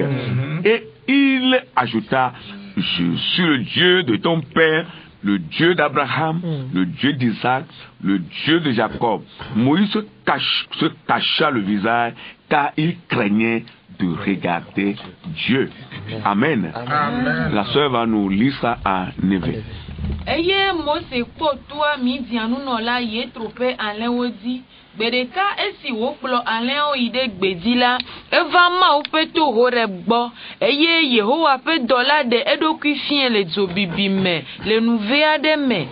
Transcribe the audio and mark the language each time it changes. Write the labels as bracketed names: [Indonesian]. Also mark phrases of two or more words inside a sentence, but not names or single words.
[French] Et il ajouta, je suis le Dieu de ton père, le Dieu d'Abraham, le Dieu d'Isaac, le Dieu de Jacob. Moïse se cacha le visage, car il craignait de regarder Dieu. Amen. Amen. La sœur va nous lire ça à Neve. [Ewe] Eye Mose kpɔtoa Midianu nɔla Yetroƒe alẽwo dzi. Gbeɖeka esi wokplɔ alẽwo yi ɖe gbedzi la, eva Mawu ƒe to Horeb gbɔ, eye Yehowa ƒe dɔla ɖe eɖokui fia le dzo bibi me le nu vɛ aɖe me.